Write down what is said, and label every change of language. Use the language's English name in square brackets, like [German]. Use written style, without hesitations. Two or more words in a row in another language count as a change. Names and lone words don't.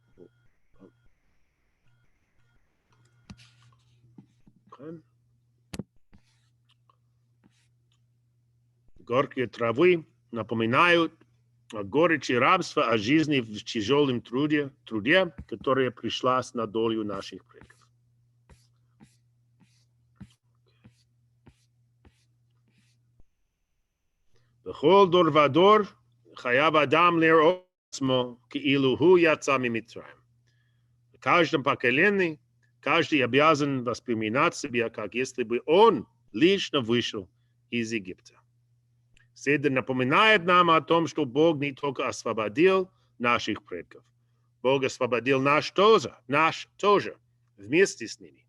[Russian] Горькие травы напоминают о горечи рабства, о жизни в тяжелом труде, которая пришлась на долю наших предков. [Hebrew] בכל דור ודור חייב אדם לראות עצמו כאילו הוא יצא ממצרים. [Russian] В каждом поколении каждый обязан воспринимать себя, как если бы он лично вышел из Египта. Седер напоминает нам о том, что Бог не только освободил наших предков, Бог освободил нас тоже вместе с ними.